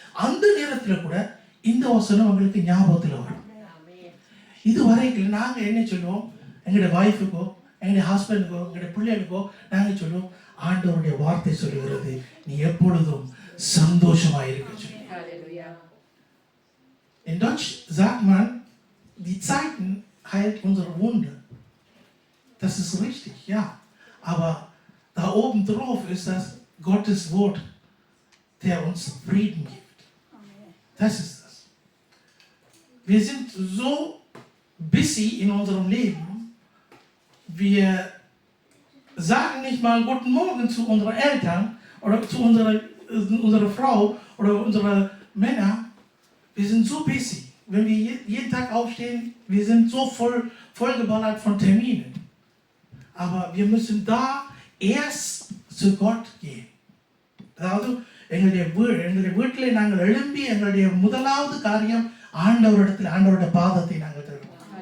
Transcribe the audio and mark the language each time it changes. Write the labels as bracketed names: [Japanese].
[Tamil] அந்த நேரத்தில் கூட இந்த வசனம் உங்களுக்கு ஞாபகத்தில் வரும். இது வரைக்கும் நாங்கள் என்ன சொல்லுவோம், எங்களுடைய ஒய்ஃபுக்கோ எங்களுடைய ஹஸ்பண்டுக்கோ எங்களுடைய பிள்ளைகளுக்கோ நாங்கள் சொல்லுவோம், ஆண்டவருடைய வார்த்தை சொல்லுகிறது நீ எப்பொழுதும் சந்தோஷமாயிருக்க சொல்லி. [German] In Deutsch sagt man, die Zeiten heilt unsere Wunde. Das ist richtig, ja. Aber da oben drauf ist das Gottes Wort, der uns Frieden gibt. Das ist das. Wir sind so busy in unserem Leben, wir sagen nicht mal Guten Morgen zu unseren Eltern oder zu unserer Frau oder unseren Männern. Wir sind so busy. Wenn wir jeden Tag aufstehen, wir sind so vollgeballert von Terminen. Aber wir müssen da erst zu Gott gehen. [Tamil] அதாவது எங்களுடைய வீட்டில் நாங்கள் எழும்பி எங்களுடைய முதலாவது காரியம் ஆண்டவருடைய பாதத்தை நாங்கள் தருவோம்.